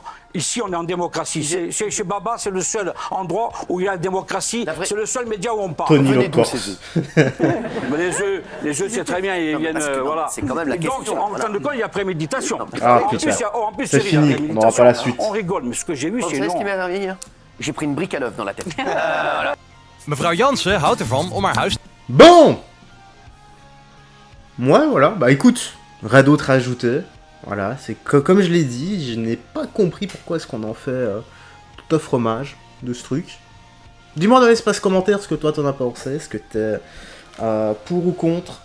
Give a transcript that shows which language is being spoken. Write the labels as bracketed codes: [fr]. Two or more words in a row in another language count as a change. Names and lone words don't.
[fr] Ici, on est en démocratie. Chez Baba, c'est le seul endroit où il y a la démocratie. C'est le seul média où on parle. Tony le Corse. Mais les œufs, c'est très bien. Ils viennent, voilà. C'est quand même la question. Donc, en fin de compte, il y a préméditation. Ah, putain. En plus, C'est fini, on n'aura pas la suite. On rigole, mais ce que j'ai vu, Vous c'est savez ce non. qui m'est arrivé? J'ai pris une brique à l'œuf dans la tête. [nl] Mevrouw Jansen houdt ervan om haar huis... [fr] Bon! Moi, voilà, bah écoute, rien d'autre à ajouter. Voilà, c'est comme je l'ai dit, je n'ai pas compris pourquoi est-ce qu'on en fait tout un fromage de ce truc. Dis-moi dans l'espace commentaire ce que toi t'en as pensé, est-ce que t'es pour ou contre?